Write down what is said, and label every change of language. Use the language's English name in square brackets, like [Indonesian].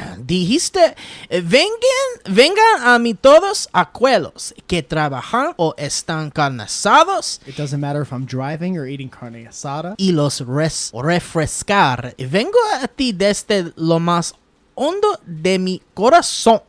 [Spanish] Dijiste, vengan a mí todos aquellos que trabajan o están cansados. [English] It doesn't matter if I'm driving or eating carne asada. [Spanish] Y los refrescar. Vengo a ti desde lo más hondo de mi corazón.